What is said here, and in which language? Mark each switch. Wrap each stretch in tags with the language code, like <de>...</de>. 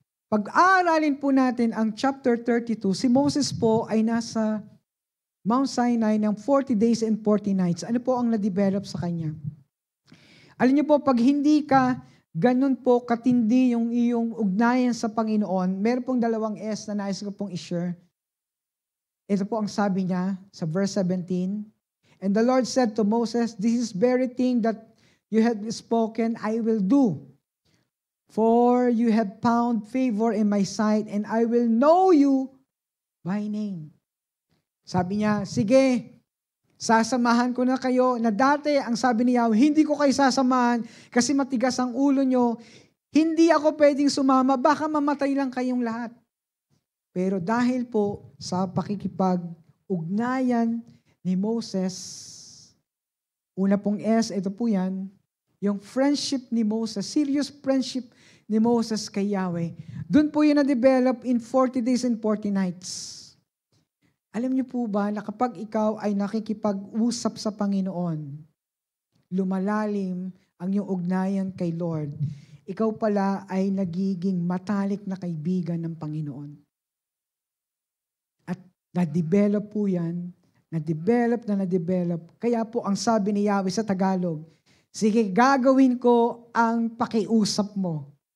<tl>Pag-aaralin po natin ang chapter 32, si Moses po ay nasa Mount Sinai ng</tl> <en>40 days and 40 nights.</en> <tl>Ano po ang na-develop sa kanya? Alam niyo po, pag hindi ka ganun po katindi yung iyong ugnayan sa Panginoon, meron pong dalawang S na nais ko pong i-share. Ito po ang sabi niya sa verse 17.</tl> <en>And the Lord said to Moses, this is very thing that you have spoken, I will do. For you have found favor in my sight, and I will know you by name.</en> <tl>Sabi niya, sige, sasamahan ko na kayo na dati ang sabi ni Yahweh, hindi ko kayo sasamahan kasi matigas ang ulo nyo. Hindi ako pwedeng sumama, baka mamatay lang kayong lahat. Pero dahil po sa pakikipag-ugnayan ni Moses, una pong S, ito po yan, yung friendship ni Moses, serious friendship ni Moses kay Yahweh. Doon po yun na-develop</tl> <en>in 40 days and 40 nights.</en> <tl>Alam niyo po ba na kapag ikaw ay nakikipag-usap sa Panginoon, lumalalim ang iyong ugnayan kay Lord, ikaw pala ay nagiging matalik na kaibigan ng Panginoon. At na-develop po yan, na-develop. Kaya po ang sabi ni Yahweh sa Tagalog, sige, gagawin ko ang pakiusap mo.</tl>